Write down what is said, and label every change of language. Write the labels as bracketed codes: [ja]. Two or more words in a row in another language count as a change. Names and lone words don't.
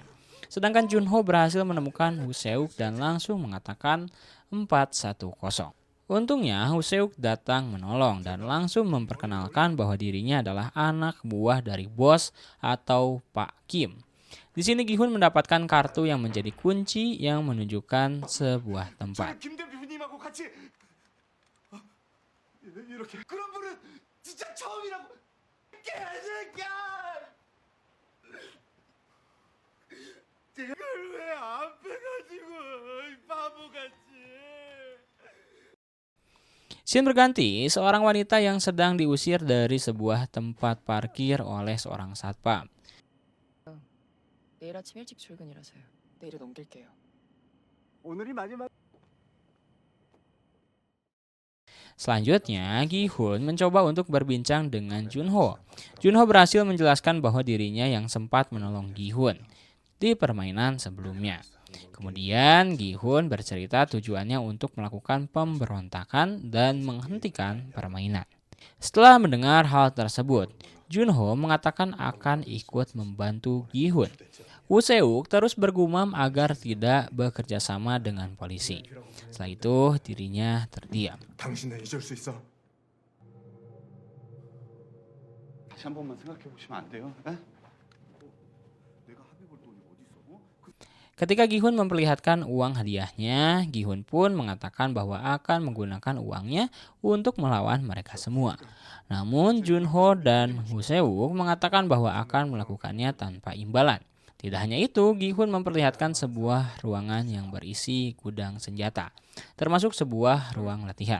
[id] Sedangkan Junho berhasil menemukan Woo Seuk dan langsung mengatakan 4-1-0. Untungnya Woo Seuk datang menolong dan langsung memperkenalkan bahwa dirinya adalah anak buah dari bos atau Pak Kim. Di sini Gi-hun mendapatkan kartu yang menjadi kunci yang menunjukkan sebuah tempat. [ko] 김 대표님하고 같이 이렇게 그런 분은 진짜 처음이라고 개새끼야! 제가 그걸 왜 안 빼가지고 바보같이. [id] Scene berganti, seorang wanita yang sedang diusir dari sebuah tempat parkir oleh seorang satpam. [ko] 내일 아침 일찍 출근이라서요. 내일은 옮길게요. 오늘이 마지막. [id] Selanjutnya, Gi-hun mencoba untuk berbincang dengan Junho. Junho berhasil menjelaskan bahwa dirinya yang sempat menolong Gi-hun di permainan sebelumnya. Kemudian Gi-hun bercerita tujuannya untuk melakukan pemberontakan dan menghentikan permainan. Setelah mendengar hal tersebut, Junho mengatakan akan ikut membantu Gi-hun. Woo Seuk terus bergumam agar tidak bekerja sama dengan polisi. Setelah itu dirinya terdiam. [ko] 당신은 잊을 수 있어. 다시 한 번만 생각해 보시면 안 돼요? 에? 내가 합의 볼 돈이 어디 있어? [id] Ketika Gi-hun memperlihatkan uang hadiahnya, Gi-hun pun mengatakan bahwa akan menggunakan uangnya untuk melawan mereka semua. Namun Junho dan Woo Seuk mengatakan bahwa akan melakukannya tanpa imbalan. Tidak hanya itu, Gi-hun memperlihatkan sebuah ruangan yang berisi gudang senjata, termasuk sebuah ruang latihan.